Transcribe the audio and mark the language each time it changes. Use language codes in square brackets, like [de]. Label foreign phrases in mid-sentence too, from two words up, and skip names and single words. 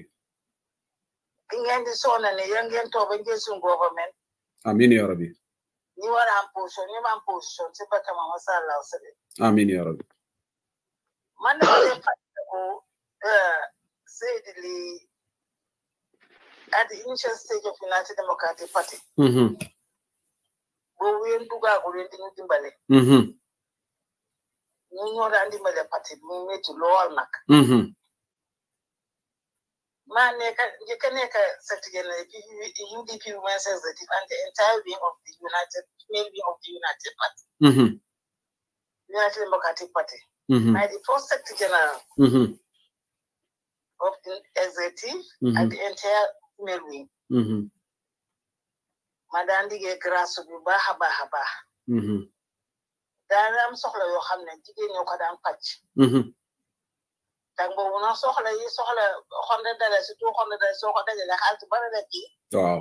[wo] ki ngeen di soona ne yal ngeen toog ba ngeen suñ government [ar] amiin ya rabbi [wo] ñi war a am position ñi ma am position si bakka Mama [ar] sallallahu sallam amiin ya rabbi [wo] man dama leen fàttaliku Seydi Li [en] at the initial stage of [wo] United Democratic Party boobu yéen dugaagul yéen di ñu dimbale ñu ñoo daan dimbale parti bi mu métti lool nag maa nekk njëkk a nekk [en] secrétaire UDP Women's Executive and the entire wing of the United Party United Democratic Party I the first secretary general of the executive and the entire female wing [wo] ma daan liggéey grâce bu baax a baax a baax daan am soxla yoo xam ne jigéen ñoo ko daan pàcc tàng boobu nag soxla $100 surtout $100 soo ko dajale xaalis bari la kii waaw